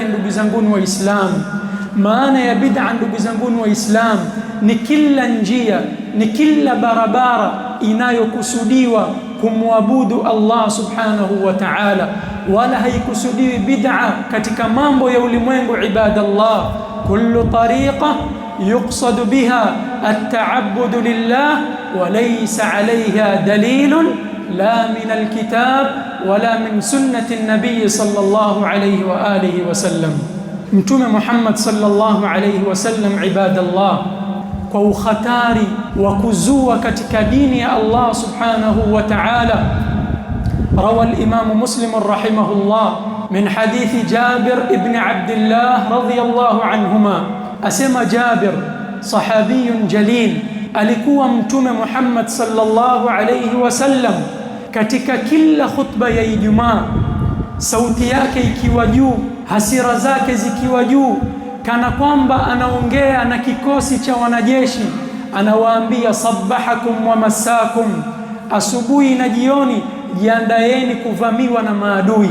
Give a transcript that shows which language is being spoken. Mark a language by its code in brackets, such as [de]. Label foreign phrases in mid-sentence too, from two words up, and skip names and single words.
[sw] Ndugu zangu Waislamu, maana ya bid'a ndugu zangu Waislamu ni kila njia, ni kila barabara inayokusudiwa kumwabudu Allah [ar] سبحانه وتعالى, [sw] wala haikusudiwi bid'a katika mambo ya ulimwengu. Ibadallah, [ar] كل طريقة يقصد بها التعبد لله وليس عليها دليل لا من الكتاب ولا من سنة النبي صلى الله عليه وآله وسلم. [sw] Mtume Muhammad [ar] صلى الله عليه وسلم, [sw] ibadallah, kwa ukhatari wa kuzua katika dini ya Allah [ar] سبحانه وتعالى, روى الإمام مسلم رحمه الله من حديث جابر بن عبد الله رضي الله عنهما, [sw] asema Jabir, [ar] صحابي جليل, [sw] alikuwa Mtume Muhammad [ar] صلى الله عليه وسلم [sw] katika kila khutba ya Ijumaa, sauti yake ikiwa juu, hasira zake zikiwa juu, kana kwamba anaongea na kikosi cha wanajeshi, anawaambia [ar] صبحكم ومساكم, [sw] asubuhi na jioni jiandaeni kuvamiwa na maadui.